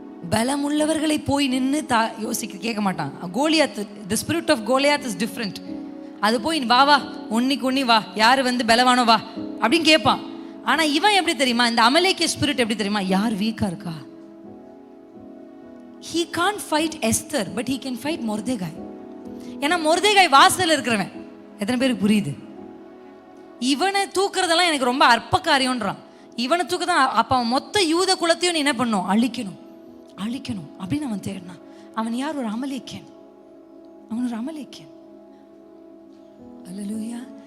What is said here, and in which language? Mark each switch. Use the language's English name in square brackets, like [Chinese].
[Tamil] பலமுள்ளவர்களை போய் நின்று கேட்க மாட்டான். [English] Goliath, the spirit of Goliath is different. [Tamil] அது போய் வா ஒன்னிக்கு வா, யாரு வந்து பலவானோ வா அப்படின்னு கேட்பான். ஆனா இவன் எப்படி தெரியுமா? இந்த அமலேக்கிய ஸ்பிரிட் எப்படி தெரியுமா? யார் வீக்கா இருக்கா, [English] he can't fight Esther but he can fight Mordecai. [Tamil] ஏன்னா மொர்தெகாய் வாசல்ல இருக்கிறவன். எத்தனை பேருக்கு புரியுது? இவனை தூக்குறதெல்லாம் எனக்கு ரொம்ப அற்ப காரியம்ன்றான். இவனை தூக்கதான். அப்ப அவன் மொத்த யூத குலத்தையும் நீ என்ன பண்ணும்? அழிக்கணும் அப்படின்னு அவன் தேடினான். அவன் யார்? ஒரு அமலேக்கியன். அவன் ஒரு அமலேக்கியன். அல்லேலூயா.